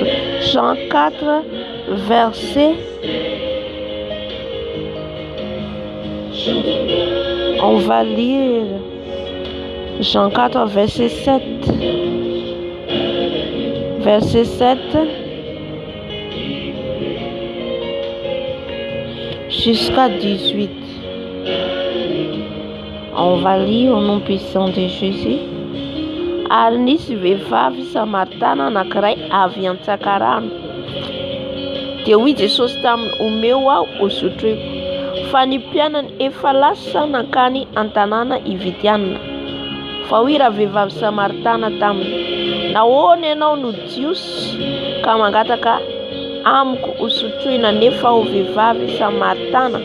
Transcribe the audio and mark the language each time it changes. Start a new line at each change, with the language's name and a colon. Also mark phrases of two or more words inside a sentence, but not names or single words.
French: Jean 4, verset. On va lire Jean 4, verset 7. Verset 7 jusqu'à 18. On va lire au nom puissant de Jésus.
Malagasy: Ary nisy vehivavy Samaritana anankiray avy an-tsakarano. Dia hoy Jesosy taminy, omeo aho hosotroiko, fa ny mpianany efa lasa nankany an-tanàna hividianana. Fa hoy raha vehivavy Samaritana taminy, nahoana ianao no jiosy ka mangataka amiko hosotroina nefa ho vehivavy Samaritana?